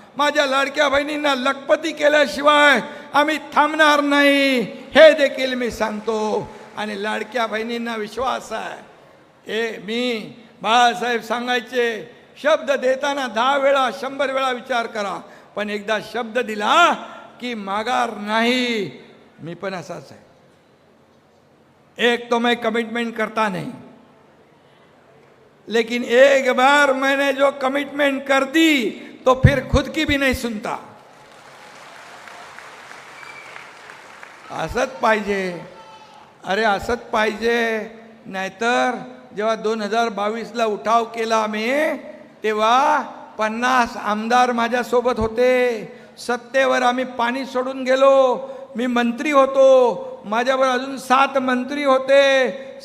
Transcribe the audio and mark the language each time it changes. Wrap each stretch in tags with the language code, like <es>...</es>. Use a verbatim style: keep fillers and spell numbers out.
<mr>माझ्या लाडक्या बहिणींना लखपती केल्याशिवाय आम्ही थांबणार नाही, हे देखील मी सांगतो. आणि लाडक्या बहिणींना विश्वास आहे. ए मी बाळासाहेब सांगायचे, शब्द देताना दहा वेळा शंभर वेळा विचार करा, पण एकदा शब्द दिला की माघार नाही. मी पण असाच आहे.</mr> <hi>एक तो मैं कमिटमेंट करता नहीं, लेकिन एक बार मैंने जो कमिटमेंट कर दी तो फिर खुद की भी नहीं सुनता.</hi> <mr>असत पाहिजे, अरे असत पाहिजे. नाहीतर जेव्हा दोन हजार बावीसला उठाव केला मी, तेव्हा पन्नास आमदार माझ्यासोबत होते. सत्तेवर आम्ही पाणी सोडून गेलो. मी मंत्री होतो, माझ्याबरोबर अजून सात मंत्री होते.</mr>